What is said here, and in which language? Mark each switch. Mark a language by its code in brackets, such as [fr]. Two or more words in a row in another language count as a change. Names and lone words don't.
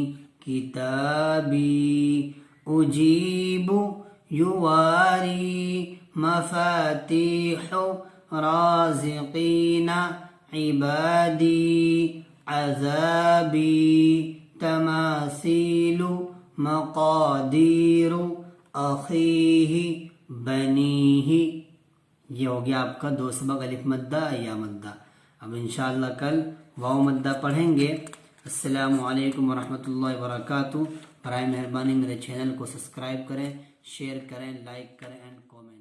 [ar] کتابی اجیب یواری مفاتیح رازقین عبادی عذابی تماثیل مقادیر اخیہ بنیہ. [ur] یہ ہو گیا آپ کا 2 سبق الف مدہ یا مدہ. اب انشاءاللہ کل واو مدہ پڑھیں گے. [ar] السلام علیکم ورحمۃ اللہ وبرکاتہ. [ur] برائے مہربانی میرے چینل کو سبسکرائب کریں، شیئر کریں، لائک کریں اینڈ